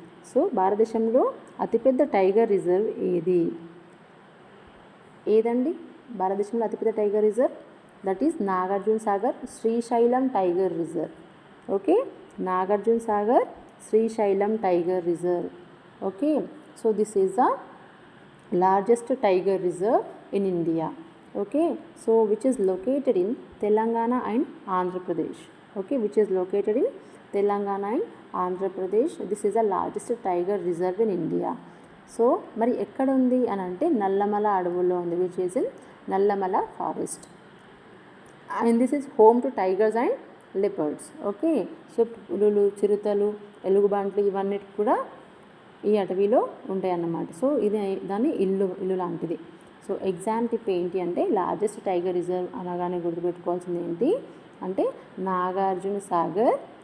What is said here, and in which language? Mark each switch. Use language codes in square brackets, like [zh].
[te] So భారతదేశంలో అతిపెద్ద tiger reserve ఏదండి, భారతదేశంలో అతిపెద్ద tiger reserve [en] that is [te] Nagarjuna Sagar Srisailam tiger reserve. Okay, Nagarjuna Sagar Srisailam tiger reserve. [en] Okay, so this is the largest tiger reserve in India. Okay, so which is located in Telangana and Andhra Pradesh. Okay, which is located in Telangana and Andhra Pradesh. This is the largest tiger reserve in India. [te] So మరి ఎక్కడ ఉంది అని అంటే నల్లమల అడవుల్లో ఉంది, [en] which is in Nallamala forest. And this is home to tigers and leopards. [te] Okay, so పులులు, చిరుతలు, ఎలుగుబంట్లు ఇవన్నిటి కూడా ఈ అటవీలో ఉంటాయి అన్నమాట. సో ఇది దాని ఇల్లు లాంటిది. సో ఎగ్జామ్ టిప్ ఏంటి అంటే లార్జెస్ట్ టైగర్ రిజర్వ్ అనగానే గుర్తుపెట్టుకోవాల్సింది ఏంటి అంటే నాగార్జున సాగర్.